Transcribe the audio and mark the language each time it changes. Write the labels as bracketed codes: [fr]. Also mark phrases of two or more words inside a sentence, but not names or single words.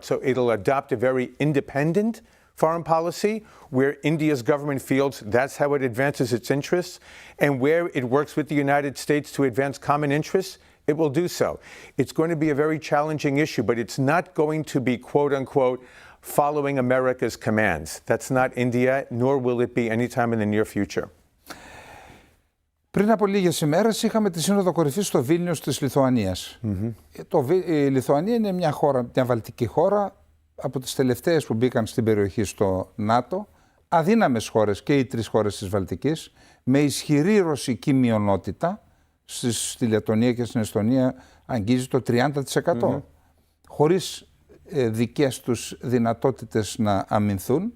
[en] So it'll adopt a very independent foreign policy where India's government feels that's how it advances its interests, and where it works with the United States to advance common interests, it will do so. It's going to be a very challenging issue, but it's not going to be, quote unquote, following America's commands. That's not India, nor will it be anytime in the near future. [el] Πριν από λίγες ημέρες είχαμε τη Σύνοδο Κορυφής στο Βίλνιους της Λιθουανίας. Η Λιθουανία είναι μια χώρα, μια βαλτική χώρα, από τις τελευταίες που μπήκαν στην περιοχή στο ΝΑΤΟ, αδύναμες χώρες και οι τρεις χώρες της Βαλτικής, με ισχυρή ρωσική μειονότητα, στη Λετωνία και στην Εστονία αγγίζει το 30%, χωρίς δικές τους δυνατότητες να αμυνθούν.